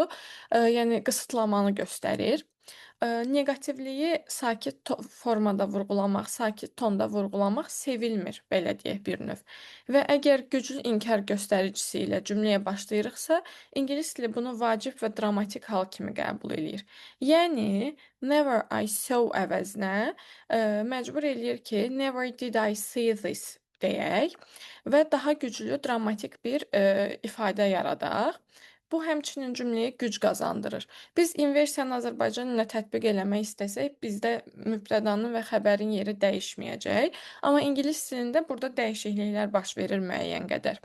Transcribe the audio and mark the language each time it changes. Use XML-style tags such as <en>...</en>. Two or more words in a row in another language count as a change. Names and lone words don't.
<az>Yəni qısıtlamanı göstərir. Negativliyi sakit formada vurğulamaq, sakit tonda vurğulamaq sevilmir, belə deyək bir növ. Və əgər güclü inkar göstəricisi ilə cümləyə başlayırıqsa, ingilis dili bunu vacib və dramatik hal kimi qəbul eləyir. Yəni,</az> <en>never I saw</en> <az>əvəzinə məcbur eləyir ki,</az> <en>never did I see this</en> <az>deyək və daha güclü dramatik bir ifadə yaradaq. Bu həmçinin cümləyə güc qazandırır. Biz inversiyanı Azərbaycan ilə tətbiq eləmək istəsək, bizdə mübtədanın və xəbərin yeri dəyişməyəcək. Amma ingilis dilində burada dəyişikliklər baş verir müəyyən qədər.</az>